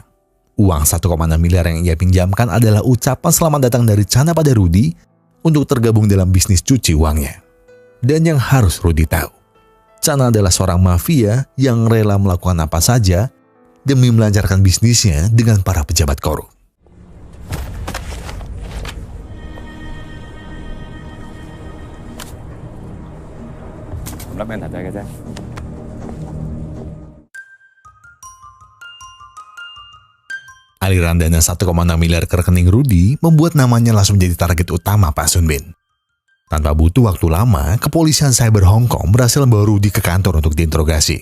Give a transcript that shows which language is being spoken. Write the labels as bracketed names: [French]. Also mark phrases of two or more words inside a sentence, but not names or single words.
[Indonesian] Uang 1,6 miliar yang ia pinjamkan adalah ucapan selamat datang dari Chana pada Rudy untuk tergabung dalam bisnis cuci uangnya. Dan yang harus Rudy tahu, Chana adalah seorang mafia yang rela melakukan apa saja demi melancarkan bisnisnya dengan para pejabat korup. [Cantonese] 粒 enter 仔嘅啫。 [Indonesian] Aliran dana 1,6 miliar ke rekening Rudy membuat namanya langsung menjadi target utama Pak Sun Bin. Tanpa butuh waktu lama, kepolisian cyber Hong Kong berhasil membawa Rudy ke kantor untuk diinterogasi.